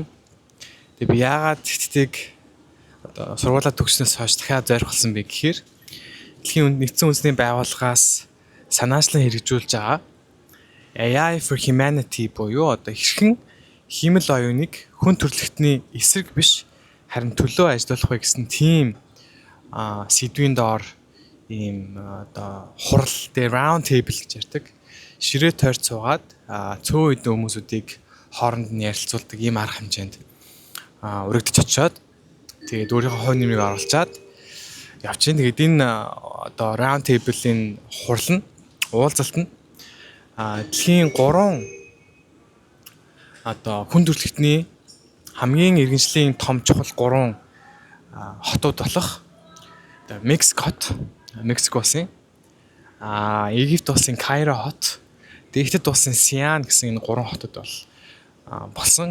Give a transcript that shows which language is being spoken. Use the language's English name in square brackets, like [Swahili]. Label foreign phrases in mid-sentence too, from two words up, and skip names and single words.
[Mongolian] Тэгээ би яагаад Хятадыг одоо сургуулаа төгснөөс хойш дахиад зориулсан бэ гэхээр дэлхийн нэгдсэн үндэсний байгууллагаас санаачлан хэрэгжүүлж байгаа AI for Humanity буюу одоо хэрхэн хиймэл оюуныг хүн төрөлхтний эсрэг биш харин төлөө ажиллах вэ гэсэн тийм сэдвийн доор ийм одоо хурал дээр [English] round table [Mongolian] гэж ярьдаг. Ширээ тойрч суугаад цөөн хэдэн хүмүүсүүдийг хооронд нь ярилцуулдаг ийм арга хэмжээнд өргөдөж очиод тэгээд өөрийнхөө хувь нэмрийг оруулчаад явчихын. Тэгээд энэ одоо [English] round table- [Mongolian] ийн хурал нь уулзалт нь дэлхийн 3 одоо хүн төрөлхтний хамгийн иргэншлийн том чухал 3 хотууд болох Мексикот, Мексик улсын Египт улсын Кайро хот, Хятад улсын Сиан гэсэн энэ 3 хотод болсон.